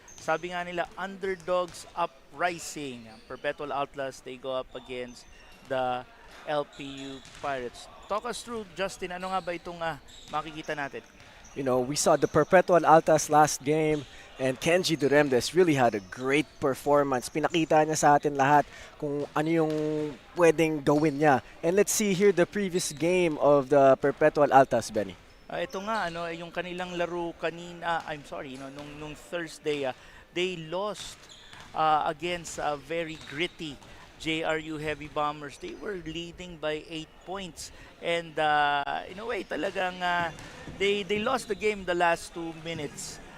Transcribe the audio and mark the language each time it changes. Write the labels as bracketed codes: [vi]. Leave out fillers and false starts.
[tl] Sabi nga nila, [en] underdogs uprising. Perpetual Altas, they go up against the LPU Pirates. Talk us through, [tl] Justin, ano nga ba itong makikita natin? [en] We saw the Perpetual Altas last game, and Kenji Duremdes really had a great performance. [tl] Pinakita niya sa atin lahat kung ano yung pwedeng gawin niya. [en] And let's see here the previous game of the Perpetual Altas, Benny. [tl] Ito nga, yung kanilang laro kanina, nung Thursday, [en] they lost against a very gritty [tl] JRU Heavy Bombers. [en] They were leading by 8 points. And in a way, talagang they lost the game the last 2 minutes.